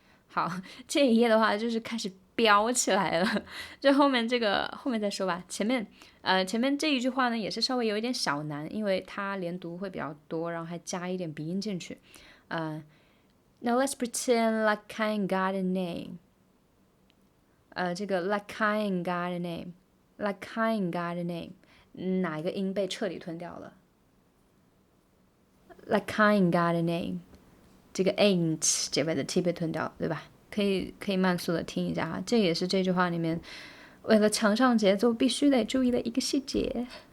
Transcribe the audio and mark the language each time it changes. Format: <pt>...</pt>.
<zh>好，这一页的话就是开始飙起来了。就后面这个后面再说吧。前面这一句话呢也是稍微有一点小难，因为它连读会比较多，然后还加一点鼻音进去。</zh> <en>Now let's pretend like I ain't got a name.</en> <zh>这个</zh> <en>like I ain't got a name, like I ain't got a name，</en> <zh>哪一个音被彻底吞掉了</zh> <en>？Like I ain't got a name，</en> <zh>这个</zh> <en>ain't</en> <zh>这边的</zh> <en>t</en> <zh>被吞掉了，对吧？可以慢速的听一下哈，这也是这句话里面为了强上节奏必须得注意的一个细节。</zh>